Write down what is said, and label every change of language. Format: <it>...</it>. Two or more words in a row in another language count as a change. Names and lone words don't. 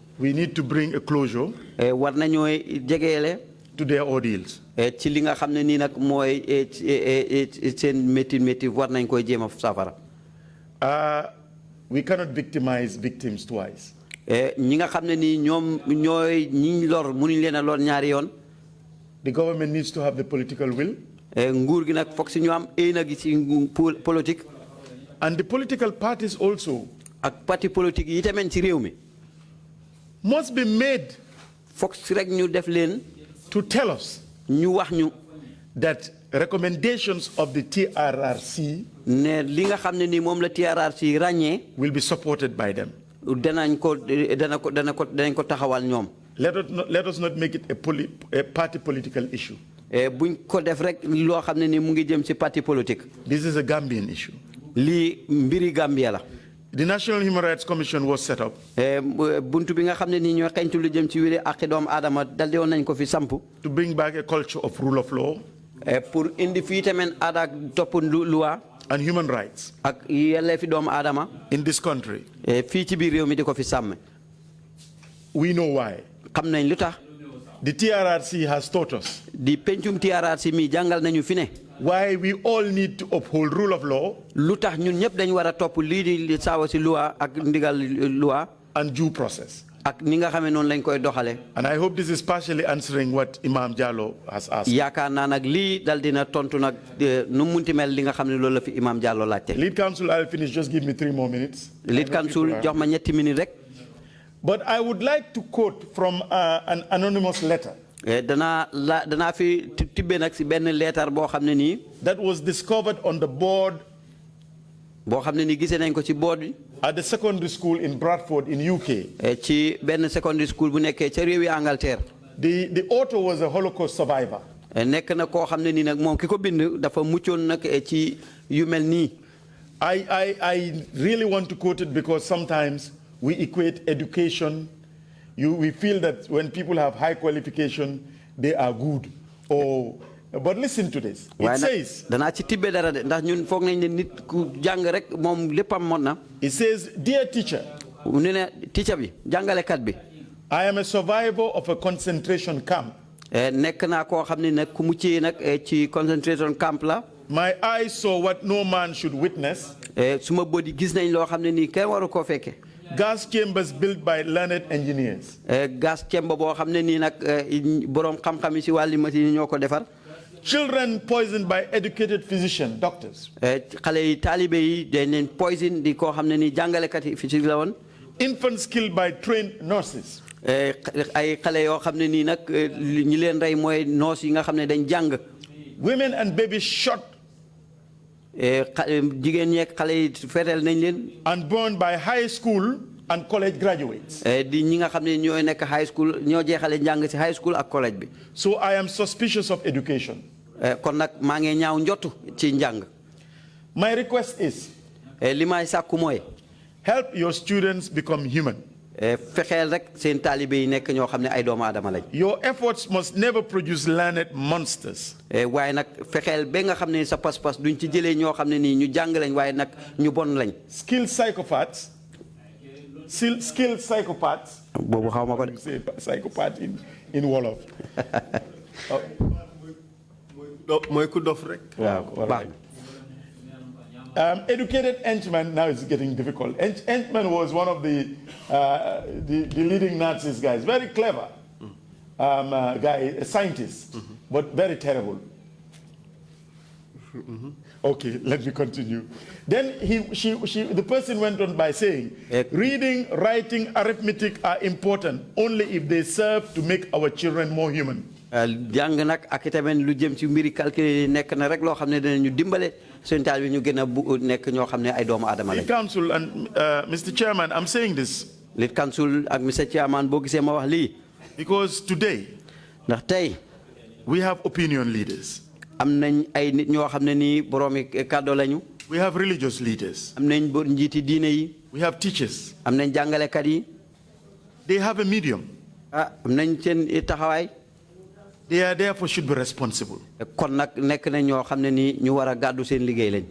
<en>We need to bring a closure.</en> <wo>war nañoo jegeele.</wo> <en>To their ordeals.</en> <wo>ci li nga xam ne nii nag mooy seen métti war nañ koy jéem a safara.</wo> <en>We cannot victimize victims twice.</en> <wo>ñi nga xam ne nii ñoom ñooy ñi lor mënuñ leen a lor ñaari yoon.</wo> <en>The government needs to have the political will.</en> <wo>nguur gi nag foog si ñu am éena gi ci politique.</wo> <en>And the political parties also.</en> <wo>ak</wo> <fr>parti politique</fr> <wo>yi tamit ci réew mi.</wo> <en>Must be made.</en> <wo>foog si rek ñu def leen.</wo> <en>To tell us.</en> <wo>ñu wax ñu.</wo> <en>That recommendations of the TRRC.</en> <wo>ne li nga xam ne ni moom la TRRC ràññee.</wo> <en>will be supported by them.</en> <wo>danañ ko taxawal ñoom.</wo> <en>Let us not make it a party political issue.</en> <wo>buñ ko def rek loo xam ne ni mu ngi jëm ci</wo> <fr>parti politique.</fr> <en>This is a Gambian issue.</en> <wo>lii mbiri Gambia la.</wo> <en>The National Human Rights Commission was set up.</en> <wo>buntu bi nga xam ne ni ñoo xeñtu lu jëm ci wéri ak doomu aadama daldi woon nañ ko fi samp.</wo> <en>To bring back a culture of rule of law.</en> <wo>pour indi fii tamit aada ak topp loi.</wo> <en>and human rights.</en> <wo>ak yelleefi doomu aadama.</wo> <en>in this country.</en> <wo>fii ci biir réew mi di ko fi sàmm.</wo> <en>We know why.</en> <wo>xam nañ lu tax.</wo> <en>The TRRC has taught us.</en> <wo>di pencum TRRC mi jàngal nañu fi ne.</wo> <en>Why we all need to uphold rule of law.</en> <wo>lu tax ñun ñëpp dañu war a topp lii di saawa si loi ak ndigal loi.</wo> <en>and due process.</en> <wo>ak ni nga xamee noonu lañ koy doxale.</wo> <en>And I hope this is partially answering what Imam Jallow has asked.</en> <wo>yaakaar naa nag lii dal dina tontu nag nu munti mel li nga xam ne loolu la fi Imam Jallow laajte.</wo> <en>Lead counsel, I'll finish. Just give me 3 more minutes. Lead counsel</en> <wo>jox ma 3 minutes rek.</wo> <en>But I would like to quote from an anonymous letter.</en> <wo>danaa fi tibbe nag si benn leetar boo xam ne nii.</wo> <en>that was discovered on the board.</en> <wo>boo xam ne nii gisee nañ ko ci board bi.</wo> <en>at the secondary school in Bradford in UK.</en> <wo>ci benn</wo> <en>secondary school</en> <wo>bu nekkee ca réewi Angleterre.</wo> <en>The author was a Holocaust survivor.</en> <wo>nekk na koo xam ne nii nag moom ki ko bind dafa muccoon nag ci yu mel nii.</wo> <en>I really want to quote it because sometimes we equate education. We feel that when people have high qualification, they are good. But listen to this. It says. It says, dear teacher. I am a survivor of a concentration camp. My eyes saw what no man should witness. Gas chambers built by learned engineers. Gas chamber</en> <wo>boo xam ne nii nag borom xam-xam yi si wàllu machine ñoo ko defar.</wo> <en>Children poisoned by educated physicians, doctors.</en> <wo>xale yi taalibe yi dañ leen poison di koo xam ne nii jàngalekat yi physique la woon.</wo> <en>Infants killed by trained nurses.</en> <wo>ay xale yoo xam ne nii nag ñi leen rey mooy nurse yi nga xam ne dañ jàng.</wo> <en>Women and babies shot.</en> <wo>jigéen ñeek xale yi fetel nañ leen.</wo> <en>and burned by high school and college graduates.</en> <wo>di ñi nga xam ne ñooy nekk</wo> <en>high school</en> <wo>ñoo jeexale njàng ci</wo> <en>high school</en> <wo>ak college bi.</wo> <en>So I am suspicious of education.</en> <wo>kon nag maa ngi ñaaw njottu ci njàng.</wo> <en>My request is,</en> <wo>li may sàkku mooy,</wo> <en>help your students become human.</en> <wo>fexeel rek seen taalibe yi nekk ñoo xam ne ay doomu aadama lañ.</wo> <en>Your efforts must never produce learned monsters.</en> <wo>waaye nag fexeel ba nga xam ne sa pas-pas duñ ci jëlee ñoo xam ne nii ñu jàng lañ waaye nag ñu bon lañ.</wo> <en>Skilled psychopaths. Skilled psychopaths.</en> <wo>boobu xaw ma ko de.</wo> <en>Psychopath in Wolof.</en> <wo>mooy ku dof rek. waaw.</wo> <en>Educated henchmen, now it's getting difficult. Henchman was one of the leading Nazis guys, very clever guy, a scientist, but very terrible. Okay, let me continue. Then the person went on by saying, reading, writing, arithmetic are important only if they serve to make our children more human.</en> <wo>jàng nag ak itamit lu jëm ci mbiri calcul nekk na rek loo xam ne dinañu dimbale seen taal bi ñu gën a nekk ñoo xam ne ay doomu aadama lañ.</wo> <en>The council and Mr. Chairman, I'm saying this. Lead council ak Mr.</en> <wo>Chairman boo gisee ma wax lii.</wo> <en>Because today,</en> <wo>ndax tey,</wo> <en>we have opinion leaders.</en> <wo>am nañ ay nit ñoo xam ne nii boroomi kàddo lañu.</wo> <en>We have religious leaders.</en> <wo>am nañ njiiti diine yi.</wo> <en>We have teachers.</en> <wo>am nañ jàngalekat yi.</wo> <en>They have a medium.</en> <wo>am nañ seen taxawaay.</wo> <en>They are therefore should be responsible.</en> <wo>kon nag nekk na ñoo xam ne nii ñu war a gàddu seen liggéey lañ.</wo>